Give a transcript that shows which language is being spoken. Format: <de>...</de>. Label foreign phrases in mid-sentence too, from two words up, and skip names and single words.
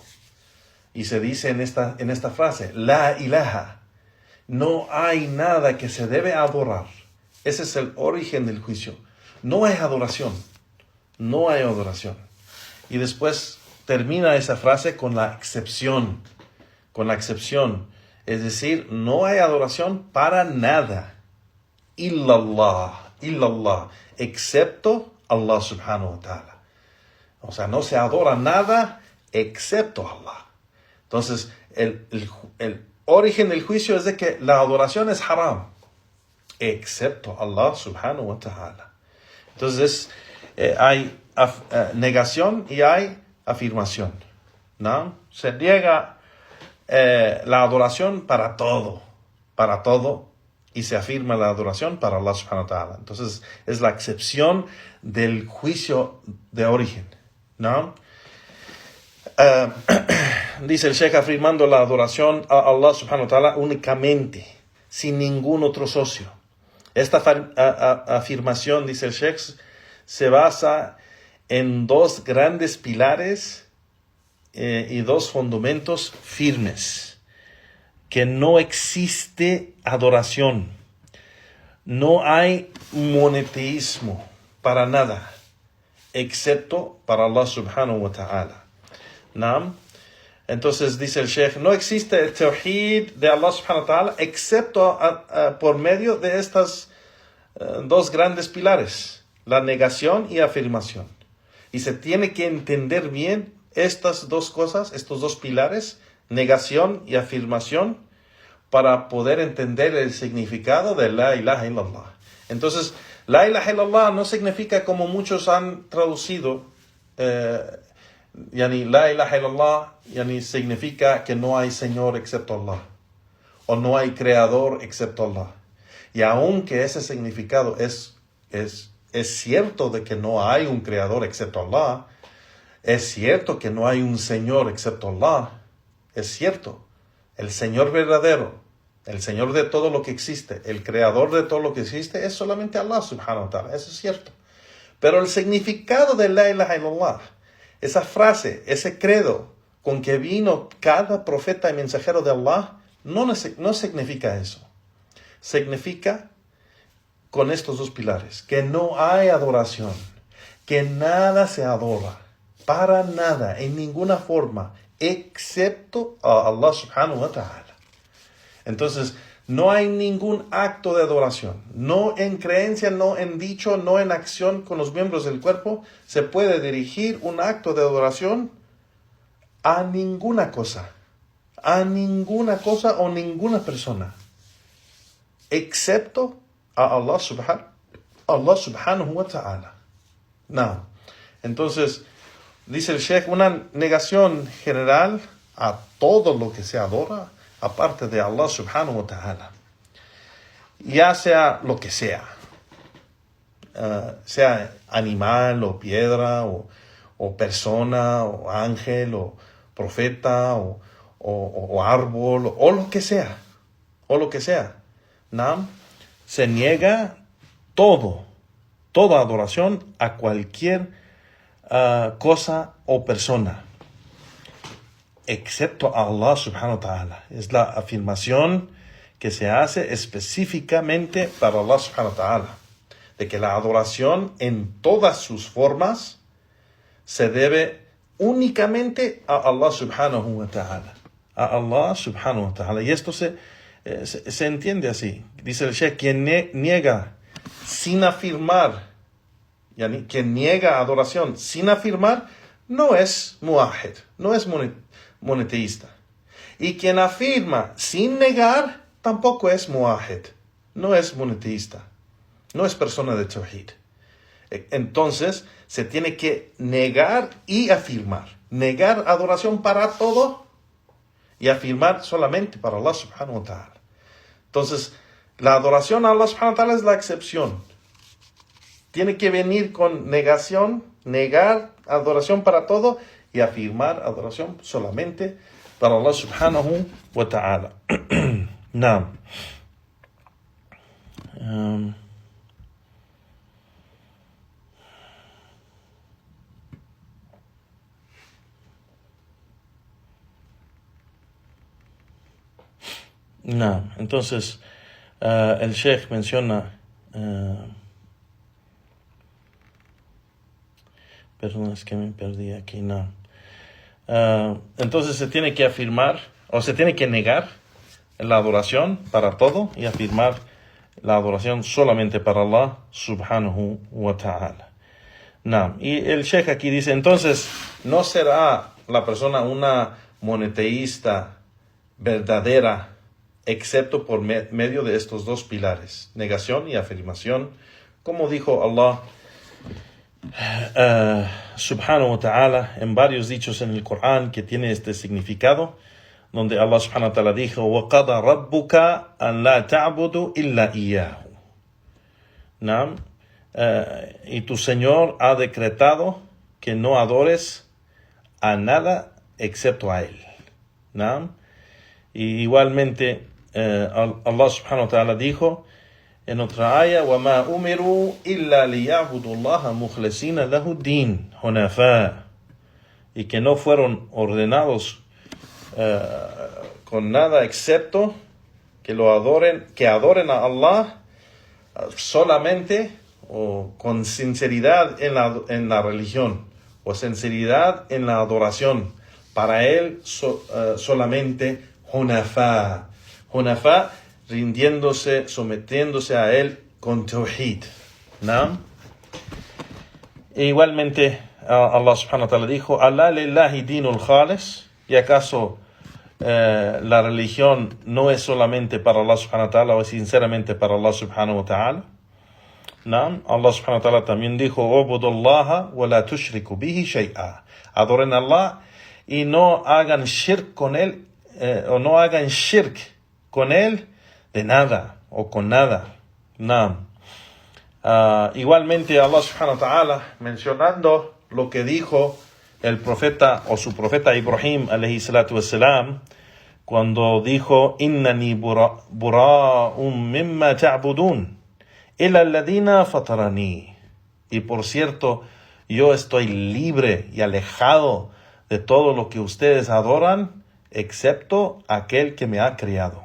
<es>Y se dice en esta frase,</es> <ar>لا إله,</ar> <es>no hay nada que se debe adorar. Ese es el origen del juicio. No hay adoración. Y después termina esa frase con la excepción. Es decir, no hay adoración para nada. Illallah, excepto</es> <ar>الله سبحانه وتعالى.</ar> <es>O sea, no se adora nada excepto Allah. Entonces, el origen del juicio es de que la adoración es haram, excepto</es> <ar>الله سبحانه وتعالى.</ar> <es>Entonces, hay negación y hay afirmación, ¿no? Se niega la adoración para todo, y se afirma la adoración para</es> <ar>الله سبحانه وتعالى.</ar> <es>Entonces, es la excepción del juicio de origen, ¿no? Dice el Sheikh, afirmando la adoración a</es> <ar>الله سبحانه وتعالى</ar> <es>únicamente, sin ningún otro socio. Esta afirmación, dice el Sheikh, se basa en dos grandes pilares y dos fundamentos firmes. Que no existe adoración. No hay monoteísmo para nada, excepto para</es> <ar>الله سبحانه وتعالى.</ar> <es>¿No? Entonces dice el Sheikh, no existe el tawhid de</es> <ar>الله سبحانه وتعالى</ar> <es>excepto por medio de estas dos grandes pilares, la negación y afirmación. Y se tiene que entender bien estas dos cosas, estos dos pilares, negación y afirmación, para poder entender el significado de</es> <ar>لا إله إلا الله.</ar> <es>Entonces,</es> <ar>لا إله إلا الله</ar> <es>no significa como muchos han traducido,</es> <ar>لا إله إلا الله</ar> <es>significa que no hay Señor excepto Allah, o no hay Creador excepto Allah. Y aunque ese significado es cierto de que no hay un Creador excepto Allah, es cierto que no hay un Señor excepto Allah, es cierto. El Señor verdadero, el Señor de todo lo que existe, el Creador de todo lo que existe, es solamente Allah subhanahu wa ta'ala. Eso es cierto. Pero el significado de</es> <ar>لا إله إلا الله,</ar> <es>esa frase, ese credo con que vino cada profeta y mensajero de Allah, no significa eso. Significa con estos dos pilares, que no hay adoración, que nada se adora, para nada, en ninguna forma, excepto a</es> <ar>الله سبحانه وتعالى.</ar> <es>Entonces, no hay ningún acto de adoración, no en creencia, no en dicho, no en acción con los miembros del cuerpo, se puede dirigir un acto de adoración a ninguna cosa o ninguna persona, excepto a</es> <ar>الله سبحانه وتعالى.</ar> <es>No. Entonces, dice el Sheikh, una negación general a todo lo que se adora, aparte de</es> <ar>الله سبحانه وتعالى.</ar> <es>Ya sea lo que sea. Sea animal o piedra o persona o ángel o profeta o árbol o lo que sea. ¿No? Se niega toda adoración a cualquier cosa o persona, excepto a</es> <ar>الله سبحانه وتعالى.</ar> <es>Es la afirmación que se hace específicamente para</es> <ar>الله سبحانه وتعالى,</ar> <es>de que la adoración en todas sus formas se debe únicamente a</es> <ar>الله سبحانه وتعالى.</ar> <es>A</es> <ar>الله سبحانه وتعالى.</ar> <es>Y esto se entiende así. Dice el Sheikh, quien niega sin afirmar, quien niega adoración sin afirmar, no es muahid, no es monoteísta. Y quien afirma sin negar, tampoco es muahid, no es monoteísta, no es persona de tawhid. Entonces, se tiene que negar y afirmar. Negar adoración para todo y afirmar solamente para</es> <ar>الله سبحانه وتعالى.</ar> <es>Entonces, la adoración a</es> <ar>الله سبحانه وتعالى</ar> <es>es la excepción. Tiene que venir con negación, negar adoración para todo y afirmar adoración solamente para</es> <ar>الله سبحانه وتعالى.</ar> <es>Now, entonces, el Sheikh menciona, perdón, es que me perdí aquí, entonces se tiene que afirmar, o se tiene que negar la adoración para todo y afirmar la adoración solamente para</es> <ar>الله سبحانه وتعالى.</ar> <es>Y el Sheikh aquí dice, entonces, no será la persona una monoteísta verdadera, excepto por medio de estos dos pilares, negación y afirmación, como dijo</es> <ar>الله سبحانه وتعالى</ar> <es>en varios dichos en el Corán que tiene este significado, donde</es> <ar>الله سبحانه وتعالى</ar> <es>dijo,</es> <ar>وَقَضَى رَبُّكَ أَنْ لَا تَعْبُدُ إِلَّا إِيَّاهُ.</ar> <es>Y tu Señor ha decretado que no adores a nada excepto a Él. Y igualmente</es> <ar>الله سبحانه وتعالى</ar> <es>dijo En otra aya,</es> <ar>وَمَا أُمِرُوا إِلَّا لِيَعْبُدُوا اللَّهَ مُخْلِصِينَ لَهُ الدِّينَ حُنَفَاءَ,</ar> <es>y que no fueron ordenados con nada excepto que adoren a Allah solamente o con sinceridad en la religión, o sinceridad en la adoración, para Él solamente Hunafa, rindiéndose, sometiéndose a Él con Tawhid. ¿No? E igualmente</es> <ar>الله سبحانه وتعالى</ar> <es>dijo,</es> <ar>ألا لله الدين الخالص,</ar> <es>y acaso la religión no es solamente para</es> <ar>الله سبحانه وتعالى,</ar> <es>o sinceramente para</es> <ar>الله سبحانه وتعالى.</ar> <es>¿No?</es> <ar>الله سبحانه وتعالى</ar> <es>también dijo,</es> <ar>اعبدوا الله ولا تشركوا به شيئا,</ar> <es>adoren a Allah y no hagan shirk con Él, o no hagan shirk con Él de nada, o con nada. ¿No? Igualmente</es> <ar>الله سبحانه وتعالى,</ar> <es>mencionando lo que dijo el profeta o su profeta Ibrahim</es> <ar>عليه الصلاة والسلام,</ar> <es>cuando dijo,</es> <ar>إنني براء مما تعبدون إلا الذي فطرني,</ar> <es>y por cierto yo estoy libre y alejado de todo lo que ustedes adoran excepto aquel que me ha creado.</es>